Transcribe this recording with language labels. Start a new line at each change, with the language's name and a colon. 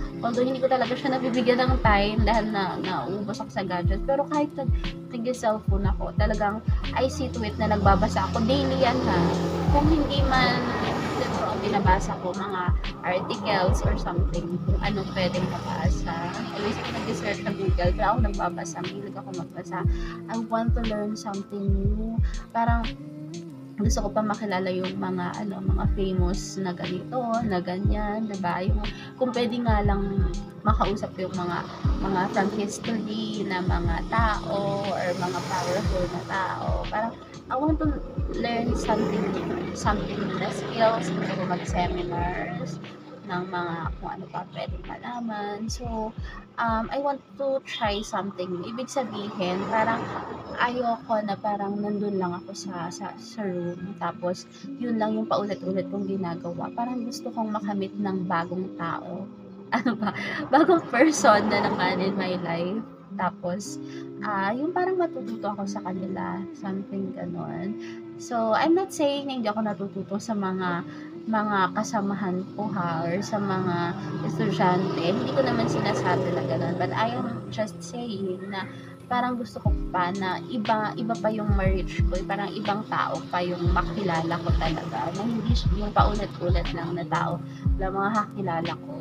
Filipino: Although hindi ko talaga siya nabibigyan ng time dahil nauubos ako sa gadget. Pero kahit nag-cellphone ako, talagang
English: I see to it
Filipino: na nagbabasa ako. Daily yan ha. Kung hindi man libro ang binabasa ko, mga articles or something, kung anong pwedeng mabasa. Always ko nag-search sa Google, pero ako nagbabasa. Mahilig ako magbasa.
English: I want to learn something new.
Filipino: Parang gusto ko pa makilala yung mga famous na ganito, na ganyan, 'di ba? Yung kung pwede nga lang makausap yung mga from history na mga tao or mga powerful na tao. Parang
English: I want to learn something
Filipino: na skills, gusto ko mag-seminars ng mga kung ano pa pwedeng malaman.
English: So, I want to try something.
Filipino: Ibig sabihin, parang ayoko na parang nandun lang ako sa room, tapos yun lang yung paulit-ulit kong ginagawa. Parang gusto kong makamit ng bagong tao. Ano ba? Bagong person na naman
English: in my life.
Filipino: Tapos, yung parang matututo ako sa kanila. Something ganon.
English: So, I'm not saying
Filipino: na hindi ako natututo sa mga kasamahan ko ha, or sa mga estudyante. Hindi ko naman sinasabi na gano'n,
English: but I am just saying
Filipino: na parang gusto ko pa na iba pa yung ma-reach ko, parang ibang tao pa yung makilala ko talaga, na hindi yung paulit-ulit lang na tao na mga kakilala ko.